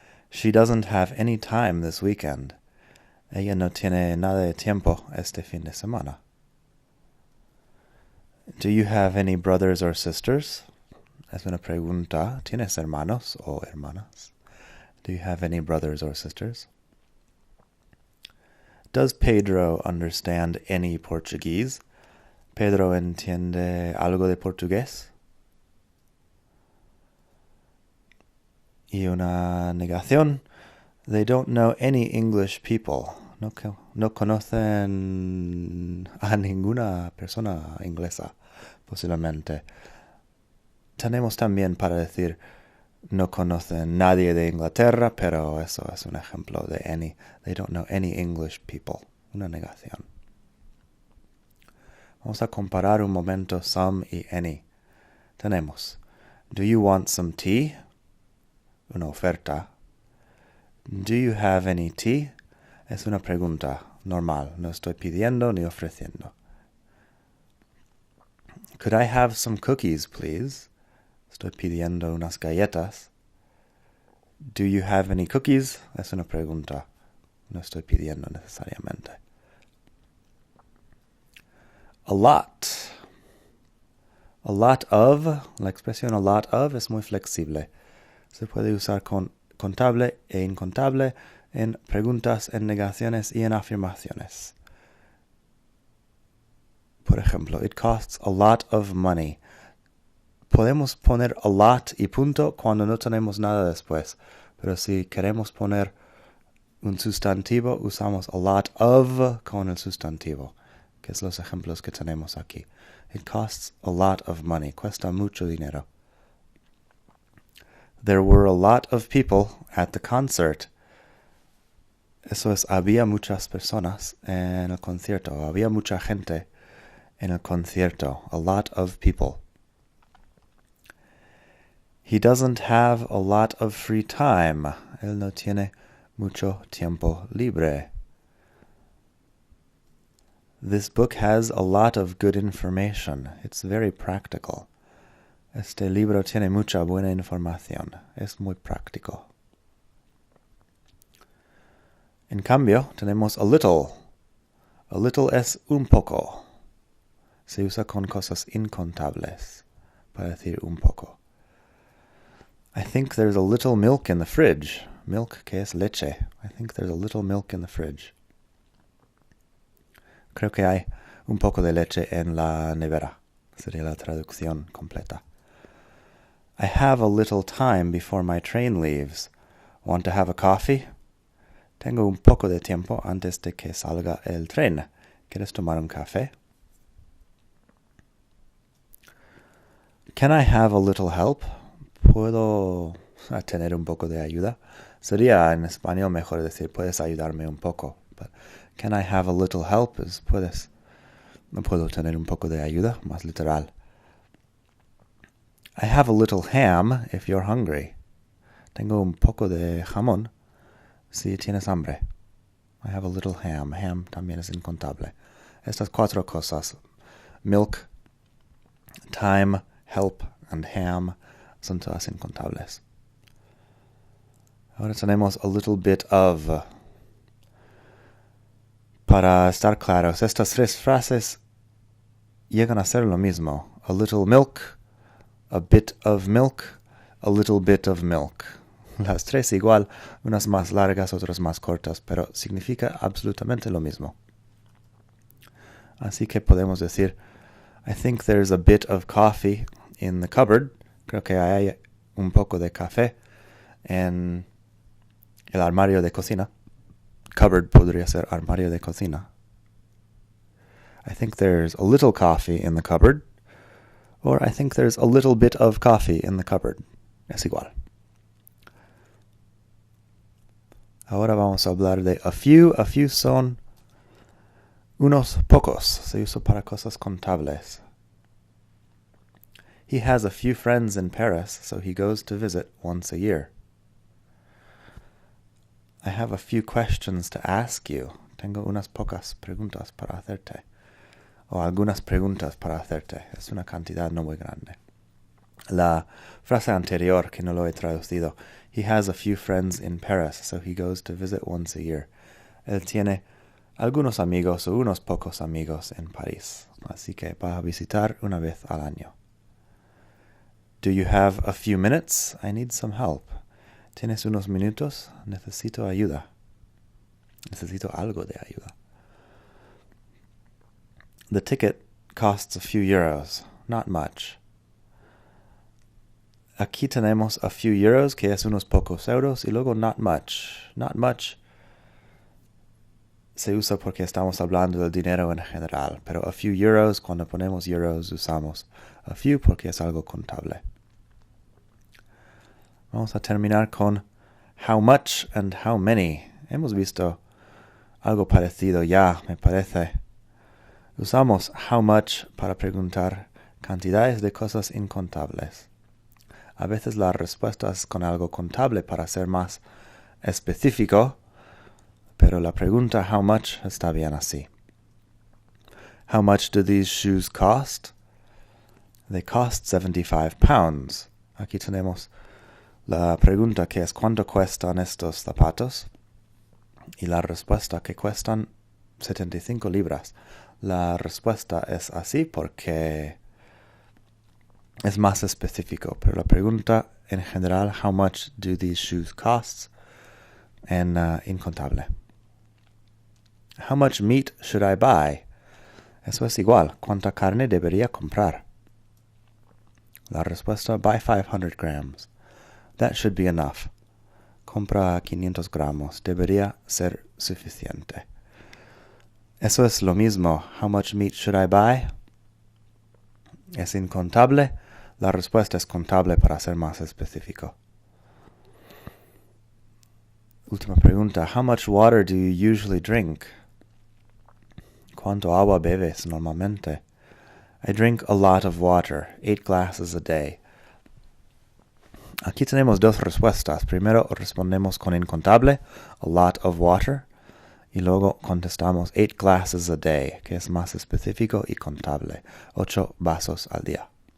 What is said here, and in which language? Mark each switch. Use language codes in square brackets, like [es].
[en] She doesn't have any time this weekend. [es] Ella no tiene nada de tiempo este fin de semana. [en] Do you have any brothers or sisters? [es] Es una pregunta. ¿Tienes hermanos o hermanas? [en] Do you have any brothers or sisters? Does Pedro understand any Portuguese? [es] ¿Pedro entiende algo de portugués? Y una negación. [en] They don't know any English people. [es] No conocen a ninguna persona inglesa, posiblemente. Tenemos también para decir no conocen nadie de Inglaterra, pero eso es un ejemplo de any. [en] They don't know any English people. [es] Una negación. Vamos a comparar un momento some y any. Tenemos, [en] do you want some tea? [es] Una oferta. [en] Do you have any tea? [es] Es una pregunta normal. No estoy pidiendo ni ofreciendo. [en] Could I have some cookies, please? [es] Estoy pidiendo unas galletas. [en] Do you have any cookies? [es] Es una pregunta. No estoy pidiendo necesariamente. [en] A lot. A lot of. [es] La expresión a lot of es muy flexible. Se puede usar con contable e incontable en preguntas, en negaciones y en afirmaciones. Por ejemplo, [en] it costs a lot of money. [es] Podemos poner a lot y punto cuando no tenemos nada después. Pero si queremos poner un sustantivo, usamos a lot of con el sustantivo, que es los ejemplos que tenemos aquí. [en] It costs a lot of money. [es] Cuesta mucho dinero. [en] There were a lot of people at the concert. [es] Eso es, había muchas personas en el concierto. Había mucha gente en el concierto. [en] A lot of people. He doesn't have a lot of free time. [es] Él no tiene mucho tiempo libre. [en] This book has a lot of good information. It's very practical. [es] Este libro tiene mucha buena información. Es muy práctico. En cambio, tenemos a little. A little es un poco. Se usa con cosas incontables para decir un poco. [en] I think there's a little milk in the fridge. Milk, [es] que es leche. [en] I think there's a little milk in the fridge. [es] Creo que hay un poco de leche en la nevera. Sería la traducción completa. [en] I have a little time before my train leaves. Want to have a coffee? [es] Tengo un poco de tiempo antes de que salga el tren. ¿Quieres tomar un café? [en] Can I have a little help? [es] ¿Puedo tener un poco de ayuda? Sería en español mejor decir, ¿puedes ayudarme un poco? [en] But can I have a little help? [es] ¿Puedes? No puedo tener un poco de ayuda, más literal. [en] I have a little ham if you're hungry. [es] Tengo un poco de jamón si tienes hambre. [en] I have a little ham. [es] Ham también es incontable. Estas cuatro cosas, milk, time, help, and ham, son todas incontables. Ahora tenemos a little bit of. Para estar claros, estas tres frases llegan a ser lo mismo. [en] A little milk, a bit of milk, a little bit of milk. [es] Las tres igual, unas más largas, otras más cortas, pero significa absolutamente lo mismo. Así que podemos decir, [en] I think there's a bit of coffee in the cupboard. [es] Creo que hay un poco de café en el armario de cocina. Cupboard podría ser armario de cocina. [en] I think there's a little coffee in the cupboard. Or I think there's a little bit of coffee in the cupboard. [es] Es igual. Ahora vamos a hablar de a few. A few son unos pocos. Se usa para cosas contables. [en] He has a few friends in Paris, so he goes to visit once a year. I have a few questions to ask you. [es] Tengo unas pocas preguntas para hacerte. O algunas preguntas para hacerte. Es una cantidad no muy grande. La frase anterior, que no lo he traducido. [en] He has a few friends in Paris, so he goes to visit once a year. [es] Él tiene algunos amigos o unos pocos amigos en París. Así que va a visitar una vez al año. [en] Do you have a few minutes? I need some help. [es] ¿Tienes unos minutos? Necesito ayuda. Necesito algo de ayuda. [en] The ticket costs a few euros, not much. [es] Aquí tenemos a few euros, que es unos pocos euros, y luego not much. Not much se usa porque estamos hablando del dinero en general, pero a few euros, cuando ponemos euros, usamos a few porque es algo contable. Vamos a terminar con how much and how many. Hemos visto algo parecido ya, me parece. Usamos how much para preguntar cantidades de cosas incontables. A veces la respuesta es con algo contable para ser más específico, pero la pregunta how much está bien así. [en] How much do these shoes cost? They cost 75 pounds. [es] Aquí tenemos la pregunta que es ¿cuánto cuestan estos zapatos? Y la respuesta que cuestan 75 libras. La respuesta es así porque es más específico, pero la pregunta en general, [en] how much do these shoes cost? [es] En incontable. [en] How much meat should I buy? [es] Eso es igual, ¿cuánta carne debería comprar? La respuesta, [en] buy 500 grams. That should be enough. [es] Compra 500 gramos. Debería ser suficiente. Eso es lo mismo. [en] How much meat should I buy? [es] ¿Es incontable? La respuesta es contable para ser más específico. Última pregunta. [en] How much water do you usually drink? [es] ¿Cuánto agua bebes normalmente? [en] I drink a lot of water. 8 glasses a day. [es] Aquí tenemos dos respuestas. Primero respondemos con incontable, a lot of water, y luego contestamos 8 glasses a day, que es más específico y contable, 8 vasos al día.